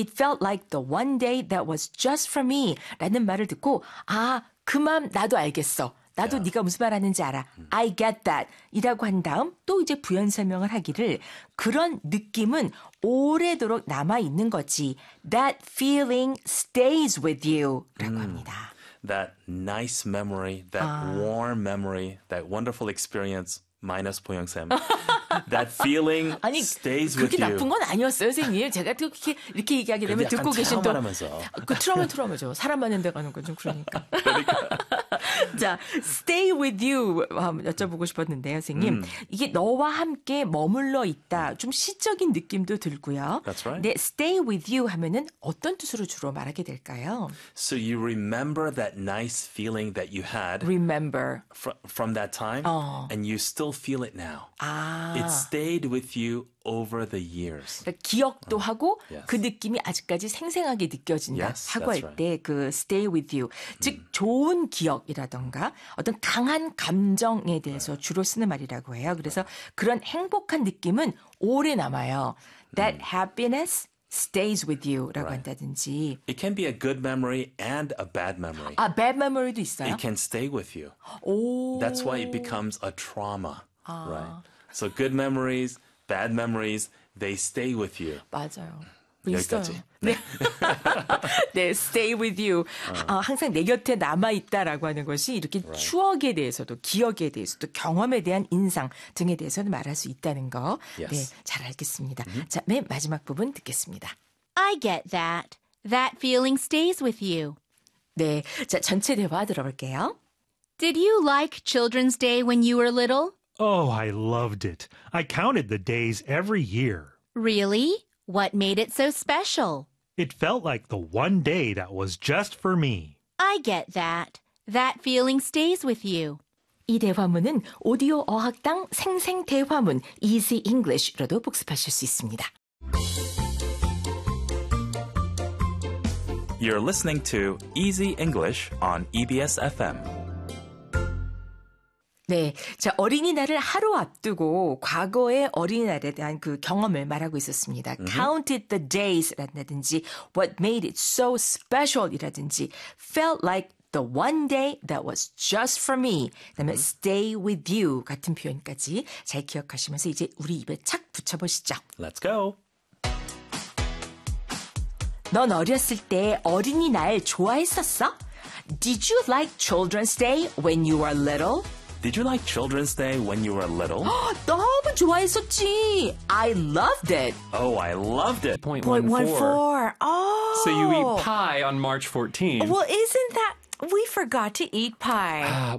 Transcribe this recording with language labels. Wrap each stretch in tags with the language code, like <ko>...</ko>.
<en>It felt like the one day that was just for me.</en> <ko>라는 말을 듣고 아, 그 마음 나도 알겠어. 나도 네가 무슨 말 하는지 알아.</ko> <en>I get that.</en> <ko>이라고 한 다음 또 이제 부연 설명을 하기를 그런 느낌은 오래도록 남아있는 거지.</ko> <en>That feeling stays with you.</en> <ko>라고 합니다.</ko> <en>That nice memory, that 아. warm memory, that wonderful experience.</en> <ko>마이너스 보영쌤.</ko> <en>That feeling</en> <ko>아니,</ko> <en>stays with you.</en> <ko>그렇게 나쁜 건 아니었어요, 선생님. 제가 이렇게 얘기하게 되면 듣고 계신 또. 그 트라우마죠. 사람 많은 데 가는 건 좀 그러니까. 그러니까. 자, stay with you 여쭤보고 싶었는데요, 선생님. 이게 너와 함께 머물러 있다. 좀 시적인 느낌도 들고요.</ko> <en>That's right.</en> <ko>네, stay with you 하면은 어떤 뜻으로 주로 말하게 될까요?</ko> <en>So you remember that nice feeling that you had. Remember. From that time. And you still feel it now. 아. It stayed with you over the years.</en> <ko>그러니까 기억도 하고 그 느낌이 아직까지 생생하게 느껴진다</ko> <en>yes,</en> <ko>하고 할 때 그</ko> <en>right. stay with you.</en> <ko>즉 좋은 기억이라든가 어떤 강한 감정에 대해서 주로 쓰는 말이라고 해요. 그래서 그런 행복한 느낌은 오래 남아요.</ko> <en>That happiness stays with you</en> <ko>라고</ko> <en>right.</en> <ko>한다든지.</ko> <en>It can be a good memory and a bad memory.</en> <ko>아, bad memory도 있어요?</ko> <en>It can stay with you. 오. That's why it becomes a trauma. 아. Right. So good memories, bad memories, they stay with you.</en> <ko>맞아요. 여기까지. 네. 네, stay with you. 어. 항상 내 곁에 남아있다라고 하는 것이 이렇게</ko> <en>right.</en> <ko>추억에 대해서도 기억에 대해서도 경험에 대한 인상 등에 대해서는 말할 수 있다는 거.</ko> <en>Yes.</en> <ko>네, 잘 알겠습니다. Mm-hmm. 자, 맨 마지막 부분 듣겠습니다.</ko> <en>I get that. That feeling stays with you.</en> <ko>네, 자, 전체 대화 들어볼게요.</ko> <en>Did you like Children's Day when you were little? Oh, I loved it. I counted the days every year. Really? What made it so special? It felt like the one day that was just for me. I get that. That feeling stays with you.</en> <ko>이 대화문은 오디오 어학당 생생 대화문 Easy English로도 복습하실 수 있습니다.</ko> <en>You're listening to Easy English on EBS FM.</en> <ko>네. 자, 어린이날을 하루 앞두고 과거의 어린이날에 대한 그 경험을 말하고 있었습니다.</ko> <en>Counted the days 라든지 what made it so special 이라든지 felt like the one day that was just for me.</en> <ko>그다음에 stay with you 같은 표현까지 잘 기억하시면서 이제 우리 입에 착 붙여보시죠.</ko> <en>Let's go.</en> <ko>넌 어렸을 때 어린이날 좋아했었어?</ko> <en>Did you like Children's Day when you were little? Did you like Children's Day when you were little?</en> <ko>너무 좋아했었지.</ko> <en>I loved it. Oh, I loved it. Point 14. Oh. So you eat pie on March 14th. Well, isn't that... We forgot to eat pie.</en>